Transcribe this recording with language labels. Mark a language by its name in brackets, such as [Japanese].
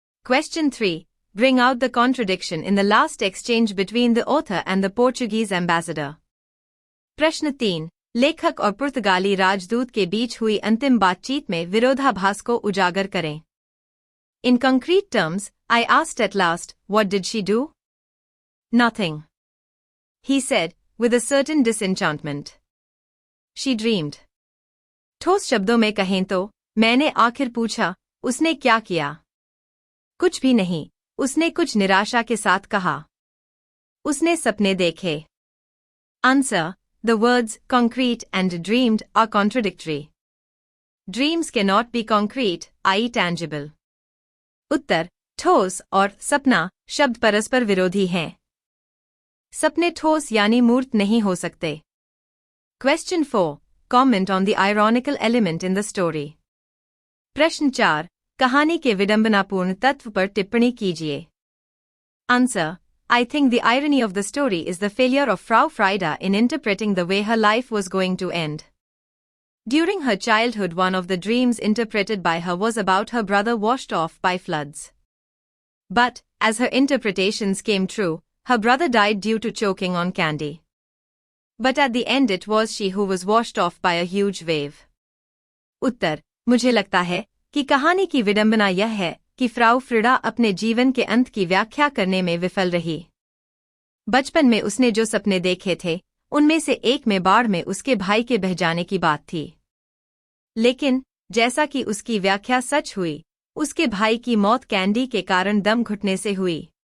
[English] Question 3. Bring out the contradiction in the last exchange between the author and the Portuguese ambassador. [Hindi] प्रश्न 3. लेखक और पुर्तगाली राजदूत के बीच हुई अंतिम बातचीत में विरोधाभास को उजागर करें। [English] In concrete terms, I asked at last, what did she do? Nothing. He said, with a certain disenchantment. She dreamed. [Hindi] ठोस शब्दों में कहें तो, मैंने आखिर पूछा, उसने क्या किया? कुछ भी नहीं, उसने कुछ निराशा के साथ कहा। उसने सपने देखे। [English] Answer. The words concrete and dreamed are contradictory. Dreams cannot be concrete, i.e. tangible. [Hindi] उत्तर, ठोस और सपना शब्द परस्पर विरोधी हैं। सपने ठोस यानी मूर्त नहीं हो सकते। [English] Question 4. Comment on the ironical element in the story. [Hindi] प्रश्न 4. कहानी के विडंबनापूर्ण तत्व पर टिप्पणी कीजिए। [English] Answer. I think the irony of the story is the failure of Frau Frida in interpreting the way her life was going to end. During her childhood, one of the dreams interpreted by her was about her brother washed off by floods. But, as her interpretations came true, Her brother died due to choking on candy. But at the end it was she who was washed off by a huge wave. [Hindi] उत्तर, मुझे लगता है कि कहानी की विडंबना यह है कि फ्राउ फ्रिडा अपने जीवन के अंत की व्याख्या करने में विफल रही। बचपन में उसने जो सपने देखे थे, उनमें से एक में बाढ़ में उसके भाई के बह जाने की बात थी। लेकिन जैसा कि उसकी व्याख्या सच हुई, उसके भाई की मौत कैंडी के कारण दम घुटने से हुई।